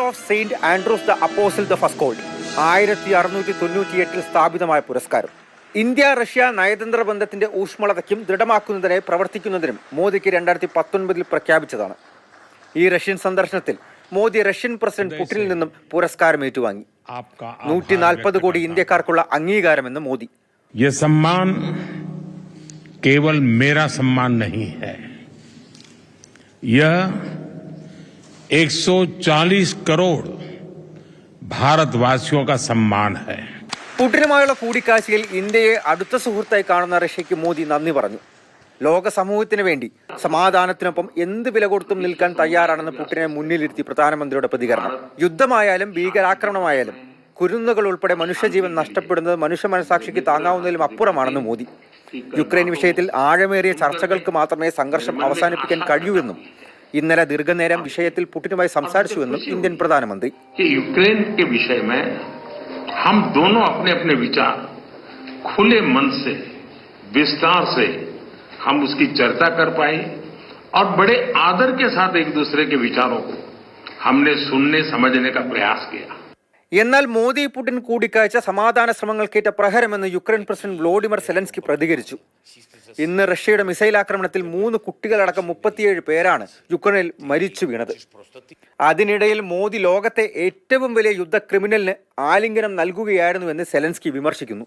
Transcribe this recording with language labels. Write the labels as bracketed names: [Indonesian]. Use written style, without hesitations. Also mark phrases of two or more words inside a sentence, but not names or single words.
[Malayalam] സെയിന്റ് ആൻഡ്രൂസ് ദ അപ്പോസിൽ ദ ഫസ്കോൾഡ് 1698 സ്ഥാപിതമായ പുരസ്കാരം. ഇന്ത്യ റഷ്യ നയതന്ത്ര ബന്ധത്തിന്റെ ഊഷ്മളതയ്ക്കും ദൃഢമാക്കുന്നതിനായി പ്രവർത്തിക്കുന്നതിനും മോദിക്ക് 2019 പ്രഖ്യാപിച്ചതാണ്. ഈ റഷ്യൻ സന്ദർശനത്തിൽ മോദി റഷ്യൻ പ്രസിഡന്റ് പുടിനിൽ നിന്നും പുരസ്കാരം ഏറ്റുവാങ്ങി. 140 കോടി ഇന്ത്യക്കാർക്കുള്ള അംഗീകാരമെന്ന് മോദി. [Hindi] ये सम्मान केवल मेरा सम्मान नहीं है, यह 140 करोड़ भारतवासियों का सम्मान है. [Malayalam] പുടിനുമായുള്ള കൂടിക്കാഴ്ചയിൽ ഇന്ത്യയെ അടുത്ത സുഹൃത്തായി കാണുന്ന റഷ്യയ്ക്ക് മോദി നന്ദി പറഞ്ഞു. ലോക സമൂഹത്തിന് വേണ്ടി സമാധാനത്തിനൊപ്പം എന്ത് വില കൊടുത്തും നിൽക്കാൻ തയ്യാറാണെന്ന് പുടിനെ മുന്നിലിരുത്തി പ്രധാനമന്ത്രിയുടെ പ്രതികരണം. യുദ്ധമായാലും ഭീകരാക്രമണമായാലും കുരുന്നുകൾ ഉൾപ്പെടെ മനുഷ്യജീവൻ നഷ്ടപ്പെടുന്നത് മനുഷ്യ മനസാക്ഷിക്ക് താങ്ങാവുന്നതിലും അപ്പുറമാണെന്ന് മോദി. യുക്രൈൻ വിഷയത്തിൽ ആഴമേറിയ ചർച്ചകൾക്ക് മാത്രമേ സംഘർഷം അവസാനിപ്പിക്കാൻ കഴിയൂവെന്നും ഇന്നലെ ദീർഘനേരം വിഷയത്തിൽ പുടിനുമായി സംസാരിച്ചുവെന്നും ഇന്ത്യൻ പ്രധാനമന്ത്രി. [Hindi] യുക്രൈൻ हम दोनों अपने अपने विचार खुले मन से विस्तार से हम उसकी चर्चा कर पाए और बड़े आदर के साथ एक दूसरे के विचारों को हमने सुनने समझने का प्रयास किया. [Malayalam] എന്നാൽ മോദി പുടിൻ കൂടിക്കാഴ്ച സമാധാന ശ്രമങ്ങൾക്കേറ്റ പ്രഹരമെന്ന് യുക്രൈൻ പ്രസിഡന്റ് വ്ളോഡിമിർ സെലൻസ്കി പ്രതികരിച്ചു. ഇന്ന് റഷ്യയുടെ മിസൈൽ ആക്രമണത്തിൽ 3 കുട്ടികളടക്കം 37 പേരാണ് യുക്രൈനിൽ മരിച്ചു വീണത്. അതിനിടയിൽ മോദി ലോകത്തെ ഏറ്റവും വലിയ യുദ്ധ ക്രിമിനലിന് ആലിംഗനം നൽകുകയായിരുന്നുവെന്ന് സെലൻസ്കി വിമർശിക്കുന്നു.